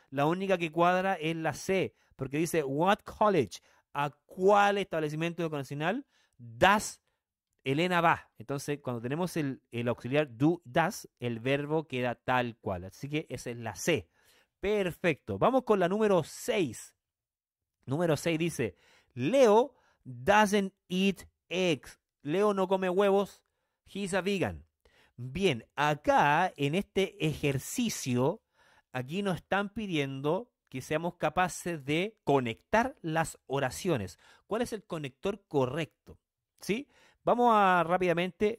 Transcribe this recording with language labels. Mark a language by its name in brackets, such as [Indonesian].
[Spanish] La única que cuadra es la C. Porque dice, what college? ¿A cuál establecimiento educacional das Elena va? Entonces, cuando tenemos el auxiliar do, das, el verbo queda tal cual. Así que esa es la C. Perfecto. Vamos con la número 6. Número 6 dice, [English] Leo doesn't eat eggs. [Spanish] Leo no come huevos. [English] He's a vegan. [Spanish] Bien, acá en este ejercicio, aquí nos están pidiendo que seamos capaces de conectar las oraciones. ¿Cuál es el conector correcto? ¿Sí? Vamos a rápidamente.